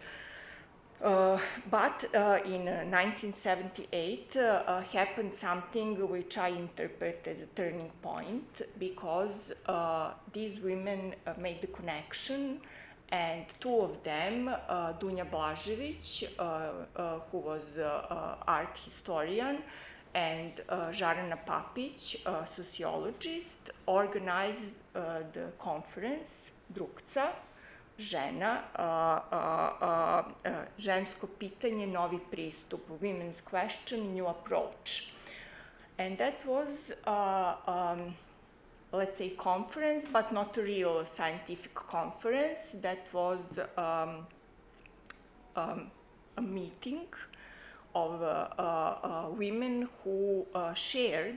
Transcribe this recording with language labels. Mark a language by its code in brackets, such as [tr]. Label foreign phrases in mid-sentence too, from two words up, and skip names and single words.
[en] But in 1978 happened something which I interpret as a turning point, because these women made the connection. And two of them, Dunja Blažević, who was an art historian, and Žarana Papić, a sociologist, organized the conference Drukca, žena, žensko pitanje, novi pristup, women's question, new approach. And that was let's say conference, but not a real scientific conference. That was a meeting of women who shared